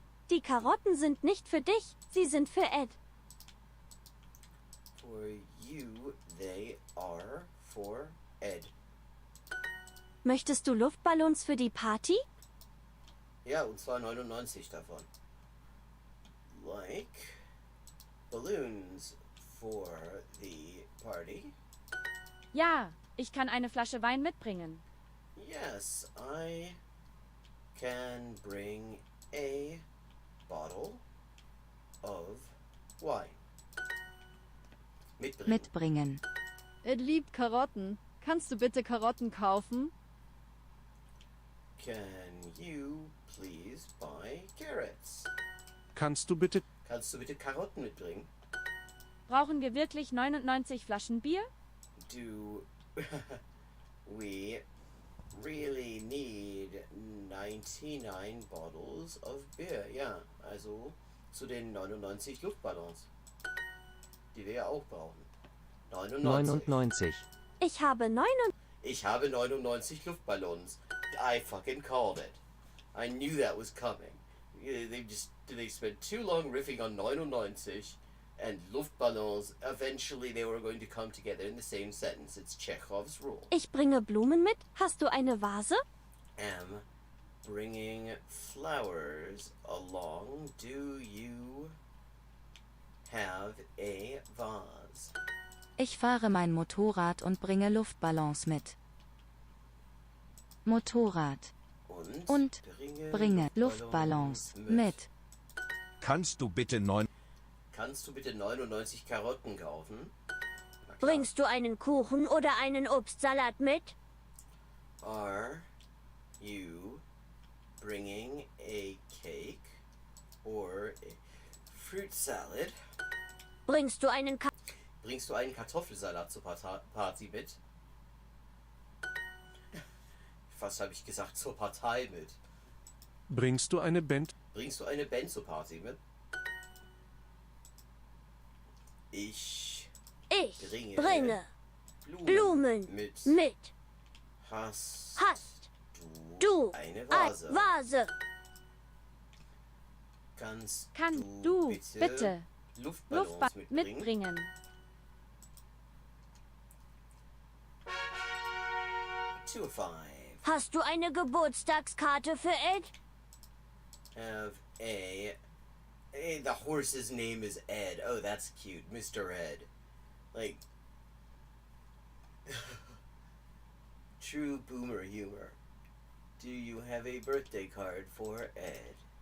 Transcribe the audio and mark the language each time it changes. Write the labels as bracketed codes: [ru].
[de] Die Karotten sind nicht für dich, sie sind für Ed. [en] For you, they are for Ed. [de] Möchtest du Luftballons für die Party? Ja, und zwar 99 davon. [en] Like balloons for the party. [de] Ja, ich kann eine Flasche Wein mitbringen. [en] Yes, I can bring a bottle of wine. [de] Mitbringen. Ed liebt Karotten. Kannst du bitte Karotten kaufen? [en] Can you please buy carrots? [de] Kannst du bitte Karotten mitbringen? Brauchen wir wirklich 99 Flaschen Bier? [en] Do we really need 99 bottles of beer. [de] Ja, also zu den 99 Luftballons, die wir ja auch brauchen. 99. Ich habe Ich habe 99 Luftballons. [en] I fucking called it. I knew that was coming. They spent too long riffing on 99 and Luftballons. Eventually they were going to come together in the same sentence. It's Chekhov's rule. [de] Ich bringe Blumen mit. Hast du eine Vase? [en] Am bringing flowers along. Do you have a vase? [de] Ich fahre mein Motorrad und bringe Luftballons mit. Motorrad. Und bringe Luftballons mit. Kannst du bitte 99 Karotten kaufen? Bringst du einen Kuchen oder einen Obstsalat mit? Are you bringing a cake or a fruit salad? Bringst du einen Kartoffelsalat zur Party mit? Was habe ich gesagt? Zur Partei mit. Bringst du eine Band zur Party mit? Ich bringe Blumen mit. Hast du eine Vase? Kannst du bitte bitte Luftballons mitbringen? To a 5. Hast du eine Geburtstagskarte für Ed? [en] Have a... Hey, the horse's name is Ed. Oh, that's cute. Mr. Ed. Like... True boomer humor. Do you have a birthday card for Ed?